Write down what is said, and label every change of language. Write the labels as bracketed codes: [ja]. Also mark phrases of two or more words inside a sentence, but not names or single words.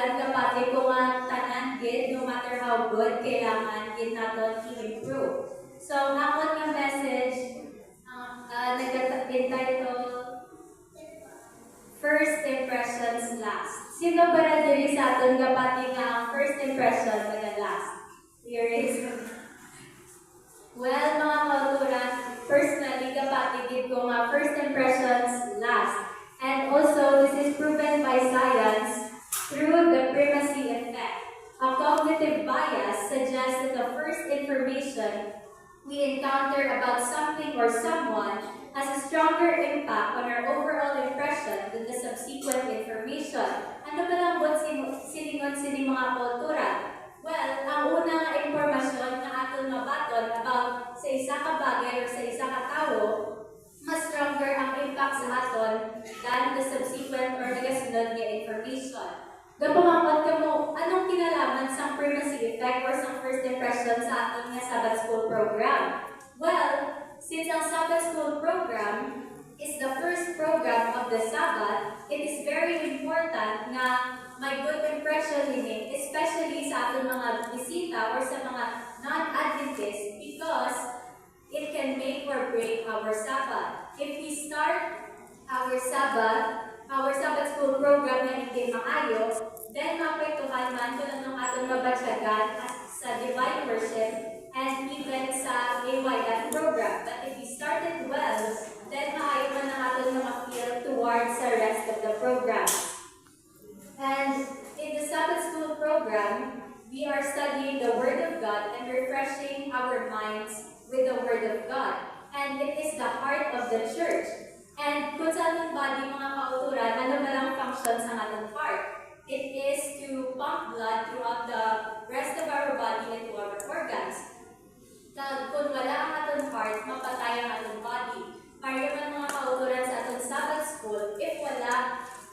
[hil] kapatid kung ang tanan gid, [en] no matter how good, [hil] kailangan gid naton i-improve. So, ako nga message, nag-entitle First Impressions Last. Sino ba na diri sa aton kapatid nga ang first impression naga-last? [en] Here is. Well, [hil] mga kauturan, personally, kapatid gid ko nga [en] first impressions last. And also, this is proven by science through the primacy effect. A cognitive bias suggests that the first information we encounter about something or someone has a stronger impact on our overall impression than the subsequent information. [hil] Ano ba lang bot siningon sini mga kauturan? Well, ang unang impormasyon na aton mabaton about sa isa ka bagay o sa isa ka tawo, mas stronger ang impact sa aton [en] than the subsequent or [hil] nagasunod nga information. Gapamangkot ka mo, anong kinalaman sa [en] primacy effect [hil] or sa [en] first impression [hil] sa aton nga Sabbath School program? [en] Well, since ang Sabbath School program is the first program of the Sabbath, it is very important na may good impression ini, especially [hil] sa ating mga bisita [en] or [hil] sa mga [en] non-Adventists, because it can make or break our Sabbath. If we start our Sabbath School program [hil] na hindi maayo, [en] then [hil] mapektuhan man kung anong atong mabatyagan sa [en] Divine Worship and even sa AYF program. But if we started well, then [hil] maayo man ang atong ma-feel [en] towards the rest of the program. And in the Sabbath School program, we are studying the Word of God and refreshing our minds with the Word of God. And it is the heart of the church. [hil] And kung sa ating body, mga kauturan, ano ba lang function sa ating heart? [en] It is to pump blood throughout the rest of our body and to our organs. [hil] Kung wala ang ating heart, mapatay ang ating body. Para naman mga kauturan sa ating Sabbath School, if wala